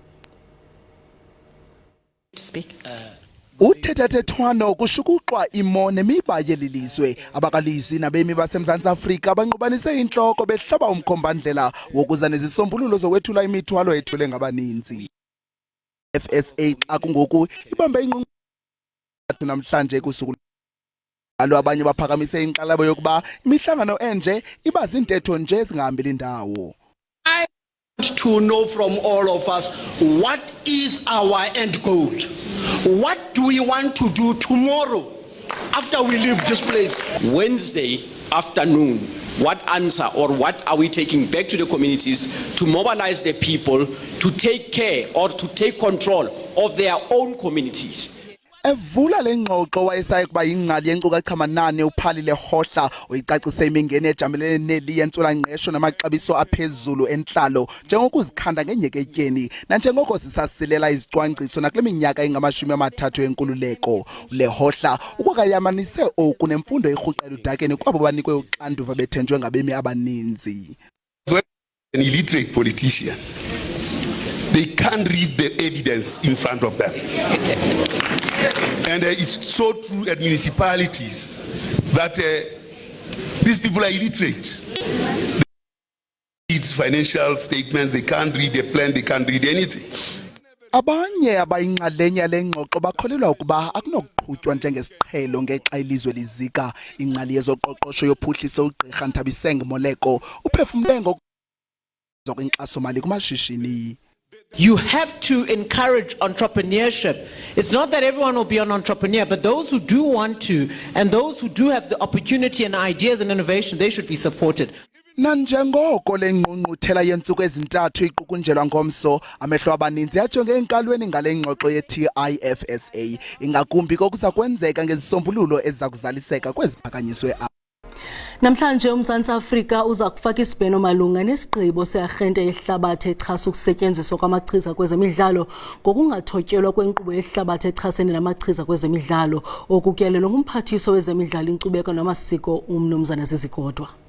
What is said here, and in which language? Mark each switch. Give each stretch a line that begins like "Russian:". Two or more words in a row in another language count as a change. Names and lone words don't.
Xhosa: Uthethathethwano kushukuxwa imo nemiba yelilizwe abakalizwi nabemi baseMzantsi Afrika banqubanise inhloko behlaba umkhombandlela wokuza nezisombululo zowethula imithwalo ethule ngabaninzi. FSA xa kungoku ibambe inqununu namhlanje kusuku alo abanye baphakamise inqalabo yokuba imihlangano enje iba zintetho nje ezingahambeli indawo.
English: To know from all of us what is our end goal. What do we want to do tomorrow after we leave this place? Wednesday afternoon, what answer or what are we taking back to the communities to mobilize the people to take care or to take control of their own communities?
Xhosa: Evula lengxoxo wayesaye kuba ingcali yenkcukacha manani uPadile Hutla uyicacise imingeni ejamelene neli yentswela-ngqesho namaxabiso aphezulu entlalo njengokuzikhanda ngenyeketyeni nanjengoko sisasilela izicwangciso nakule minyaka engama-30 yenkululeko. Hutla ukwakayamanise oku nemfundo erhuqela udakeni kwabo banikwe uxanduva bethenjwe ngabemi abaninzi.
English: An illiterate politician, they can't read the evidence in front of them. And it's so true at municipalities that these people are illiterate. They read financial statements, they can't read the plan, they can't read anything.
Xhosa: Abanye abayinxalenye lengxoxo bakholelwa ukuba akunokuqhutywa njengesiqhelo ngexa ilizwe lizika. Ingcali yezoqoqosho yophuhliso uGqirha Nthabiseng Moleko uphefumle ngokwenkxaso-mali kumashishini.
English: You have to encourage entrepreneurship. It's not that everyone will be an entrepreneur, but those who do want to, and those who do have the opportunity and ideas and innovation, they should be supported.
Xhosa: Nanjengoko le ngqungquthela yentsuku ezintathu iqukunjelwa ngomso, amehlo abaninzi ajonge enkalweni ngale ngxoxo ye-TIFSA, ingakumbi kokuza kwenzeka ngezisombululo eziza kuzaliseka kweziphakanyiswe apha. Namhlanje uMzantsi Afrika uza kufaka isibheno malunga nesigqibo searhente yehlabathi exhasa ukusetyenziswa kwamachiza kwezemidlalo ngokungathotyelwa kwenkqubo yehlabathi echasene namachiza kwezemidlalo okutyelelwa ngumphathiswa wezemidlalo, inkcubeko namasiko uMnumzana Zizikodwa.